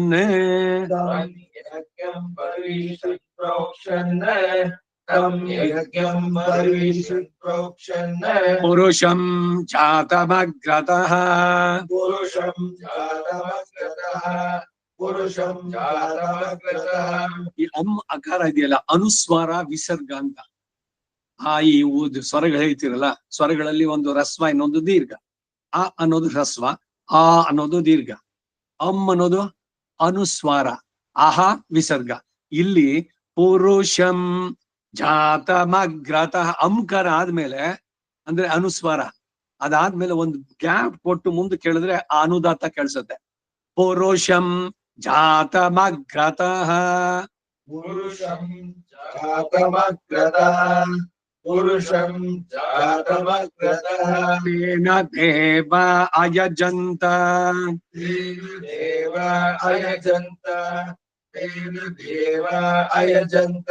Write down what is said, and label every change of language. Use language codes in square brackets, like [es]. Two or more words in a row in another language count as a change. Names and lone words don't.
[sa] तं यज्ञं बर्हिषि प्रोक्षन् तं यज्ञं बर्हिषि प्रोक्षन् पुरुषं जातमग्रतः पुरुषं जातमग्रतः पुरुषं जातमग्रतः [kn] ಈ ಅಕಾರ ಇದೆಯಲ್ಲ ಅನುಸ್ವಾರ ವಿಸರ್ಗ ಅಂತ. ಆ ಈ ಸ್ವರಗಳು ಹೇಳ್ತಿರಲ್ಲ ಸ್ವರಗಳಲ್ಲಿ ಒಂದು ರಸ್ವ ಇನ್ನೊಂದು ದೀರ್ಘ. ಅ ಅನ್ನೋದು ಹ್ರಸ್ವ, ಆ ಅನ್ನೋದು ದೀರ್ಘ, ಅನ್ನೋದು ಅನುಸ್ವಾರ, ಅಹ ವಿಸರ್ಗ. ಇಲ್ಲಿ [sa] ಪುರುಷಂ ಜಾತಮಗ್ರತಃ [kn] ಅಂಕರ ಆದ್ಮೇಲೆ ಅಂದ್ರೆ ಅನುಸ್ವಾರ ಅದಾದ್ಮೇಲೆ ಒಂದು ಗ್ಯಾಪ್ ಕೊಟ್ಟು ಮುಂದೆ ಕೇಳಿದ್ರೆ ಆ ಅನುದಾತ ಕೇಳಿಸುತ್ತೆ. [sa] ಪುರುಷಂ ಜಾತಮಗ್ರತಃ पुरुषं जातमग्रतः पुरुषं जातमग्रतः तेन देव अयजन्त तेन देव अयजन्त तेन देवा अयजन्त